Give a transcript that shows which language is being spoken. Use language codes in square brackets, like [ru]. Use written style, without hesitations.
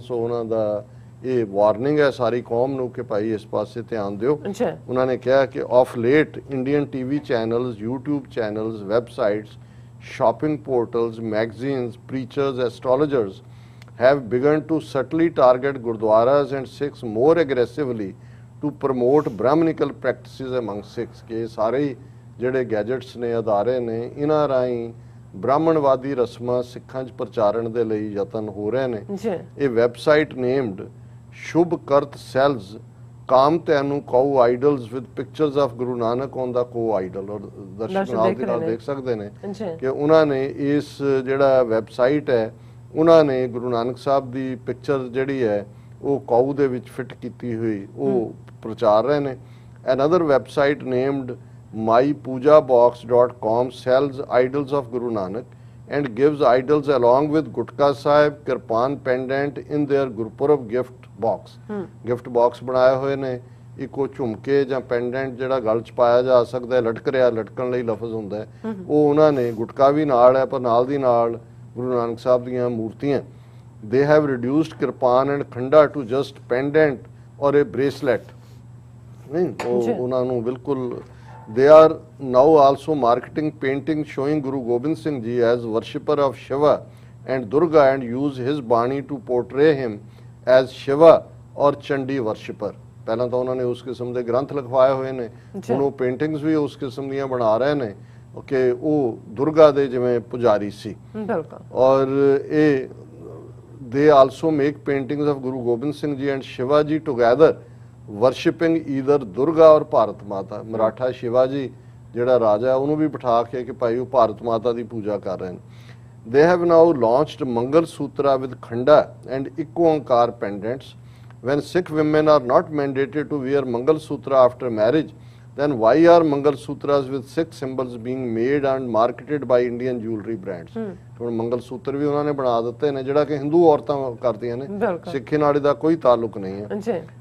[pa] ਸੋ ਉਹਨਾਂ ਦਾ ਇਹ ਵਾਰਨਿੰਗ ਹੈ ਸਾਰੀ ਕੌਮ ਨੂੰ ਕਿ ਭਾਈ ਇਸ ਪਾਸੇ ਧਿਆਨ ਦਿਓ। ਉਹਨਾਂ ਨੇ ਕਿਹਾ ਕਿ [en] Of late Indian TV channels, YouTube channels, websites, shopping portals, magazines, preachers, astrologers have begun to subtly target gurdwaras and Sikhs more aggressively to promote Brahminical practices among Sikhs। [pa] ਕਿ ਸਾਰੇ ਜਿਹੜੇ ਗੈਜਟਸ ਨੇ, ਅਦਾਰੇ ਨੇ, ਇਹਨਾਂ ਰਾਹੀਂ ਬ੍ਰਾਹਮਣਵਾਦੀ ਰਸਮਾਂ ਸਿੱਖਾਂ 'ਚ ਪ੍ਰਚਾਰਨ ਦੇ ਲਈ ਯਤਨ ਹੋ ਰਹੇ ਨੇ। [en] ਇਹ website named Shubh kart sells com ਤੈਨੂੰ ਕਉ idols with pictures of Guru Nanak on the ਕੋ ਆਈਡਲ। [pa] ਔਰ ਦਰਸ਼ਕ ਨਾਲ ਦੇਖ ਸਕਦੇ ਨੇ ਕਿ ਉਹਨਾਂ ਨੇ ਇਸ ਜਿਹੜਾ ਵੈਬਸਾਈਟ ਹੈ, ਉਹਨਾਂ ਨੇ ਗੁਰੂ ਨਾਨਕ ਸਾਹਿਬ ਦੀ ਪਿਕਚਰ ਜਿਹੜੀ ਹੈ ਉਹ ਕਾਊ ਦੇ ਵਿੱਚ ਫਿੱਟ ਕੀਤੀ ਹੋਈ ਉਹ ਪ੍ਰਚਾਰ ਰਹੇ ਨੇ। [en] Another website named mypujabox.com sells idols of Guru Nanak and gives idols along with Gutka Sahib, Kirpan pendant in their Gurpurab gift box। [pa] gift box ਬਣਾਏ ਹੋਏ ਨੇ, ਇੱਕੋ ਝੁਮਕੇ ਜਾਂ ਪੈਂਡੈਂਟ ਜਿਹੜਾ ਗਲ 'ਚ ਪਾਇਆ ਜਾ ਸਕਦਾ ਹੈ, ਲਟਕ ਰਿਹਾ, ਲਟਕਣ ਲਈ ਲਫ਼ਜ਼ ਹੁੰਦਾ ਹੈ, ਉਹ ਉਹਨਾਂ ਨੇ ਗੁਟਕਾ ਵੀ ਨਾਲ ਹੈ, ਪਰ ਨਾਲ ਦੀ ਨਾਲ ਗੁਰੂ ਨਾਨਕ ਸਾਹਿਬ ਦੀਆਂ ਮੂਰਤੀਆਂ। [en] they have reduced Kirpan and Khanda to just pendant or a bracelet। [pa] ਨਹੀਂ, ਉਹ ਉਹਨਾਂ ਨੂੰ ਬਿਲਕੁਲ [en] they are now also marketing paintings showing Guru Gobind Singh Ji as worshipper of Shiva and Durga and use his Bani to portray him as Shiva or Chandi worshipper। [pa] ਪਹਿਲਾਂ ਤਾਂ ਉਹਨਾਂ ਨੇ ਉਸ ਕਿਸਮ ਦੇ ਗ੍ਰੰਥ ਲਿਖਵਾਏ ਹੋਏ ਨੇ, ਹੁਣ ਉਹ ਪੇਂਟਿੰਗਸ ਵੀ ਉਸ ਕਿਸਮ ਦੀਆਂ ਬਣਾ ਰਹੇ ਨੇ ਕਿ ਉਹ ਦੁਰਗਾ ਦੇ ਜਿਵੇਂ ਪੁਜਾਰੀ ਸੀ। ਔਰ ਇਹ [en] they also make paintings of Guru Gobind Singh Ji and Shiva Ji together worshipping either Durga or Bharat Mata. [pa] ਮਰਾਠਾ ਸ਼ਿਵਾ ਜੀ ਜਿਹੜਾ ਰਾਜਾ ਉਹਨੂੰ ਵੀ ਬਿਠਾ ਕੇ ਕਿ ਭਾਈ ਉਹ ਭਾਰਤ ਮਾਤਾ ਦੀ ਪੂਜਾ ਕਰ ਰਹੇ ਨੇ। [en] They have now launched mangalsutra with Khanda and Ik Onkar pendants. When Sikh women are not mandated to wear mangalsutra after marriage, then why are Mangal Sutras with Sikh symbols being made and marketed by Indian jewelry brands? [pa] ਹੁਣ ਮੰਗਲ ਸੂਤਰ ਵੀ ਉਹਨਾਂ ਨੇ ਬਣਾ ਦਿੱਤੇ ਨੇ ਜਿਹੜਾ ਕਿ ਹਿੰਦੂ ਔਰਤਾਂ ਕਰਦੀਆਂ ਨੇ, ਸਿੱਖੀ ਨਾਲ ਇਹਦਾ ਕੋਈ ਤਾਲੁਕ ਨਹੀਂ ਹੈ।